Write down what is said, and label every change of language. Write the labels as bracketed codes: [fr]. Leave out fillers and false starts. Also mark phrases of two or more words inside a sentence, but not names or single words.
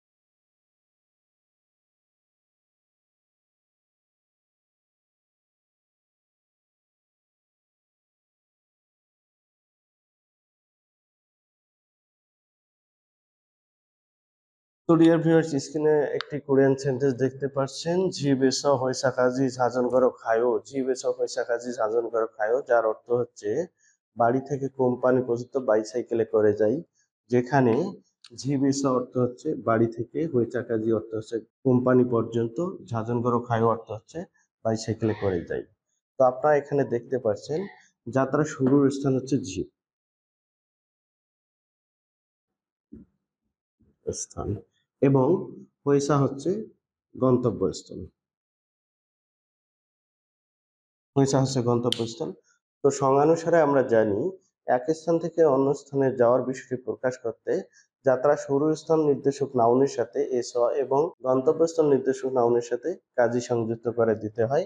[bn] তো [en] dear viewers, [bn] স্ক্রিনে একটি [en] Korean sentence [bn] দেখতে পাচ্ছেন, [ko] 집에서 회사까지 자전거로 가요। 집에서 회사까지 자전거로 가요, [bn] যার অর্থ হচ্ছে বাড়ি থেকে কোম্পানি পর্যন্ত বাইসাইকেলে করে যাই। যেখানে 집에서 অর্থ হচ্ছে বাড়ি থেকে, 회사까지 অর্থ হচ্ছে কোম্পানি পর্যন্ত, [ko] 자전거로 가요 [bn] অর্থ হচ্ছে বাইসাইকেলে করে যাই। তো আপনারা এখানে দেখতে পাচ্ছেন যাত্রা শুরুর স্থান হচ্ছে ঝিপ স্থান এবং হইসা হচ্ছে গন্তব্যস্থল। তো সংজ্ঞানুসারে আমরা জানি এক স্থান থেকে অন্য স্থানে যাওয়ার বিষয়টি প্রকাশ করতে যাত্রা শুরুর স্থান নির্দেশক নাউনের সাথে এসো এবং গন্তব্যস্থল নির্দেশক নাউনের সাথে কাজী সংযুক্ত করে দিতে হয়।